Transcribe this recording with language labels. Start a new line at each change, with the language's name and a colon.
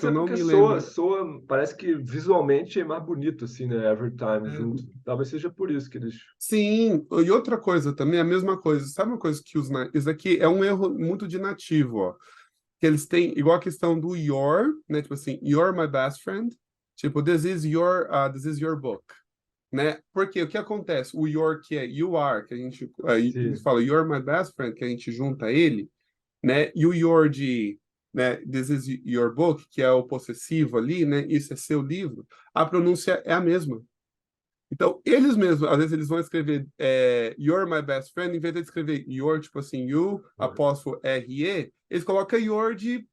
Portuguese: que eu ser não porque me lembro. parece que visualmente é mais bonito, assim, né?
English: Every Time
Portuguese: junto. Talvez seja por isso que eles. Sim, e outra coisa também, a mesma coisa. Sabe uma coisa que isso aqui é um erro muito de nativo, ó. Que eles têm, igual a questão do your, né? Tipo assim,
English: you're my best friend. Tipo, this is your book, né?
Portuguese: Porque o que acontece? O your que é you are, que a gente, eles Sim. falam
English: you're my best friend,
Portuguese: que a gente junta ele, né? E o your de, né?
English: This is your book,
Portuguese: que é o possessivo ali, né? Isso é seu livro. A pronúncia é a mesma. Então, eles mesmos, às vezes eles vão escrever
English: You're my best friend,
Portuguese: em vez de escrever your, tipo assim, you, apóstrofo R-E, eles colocam your de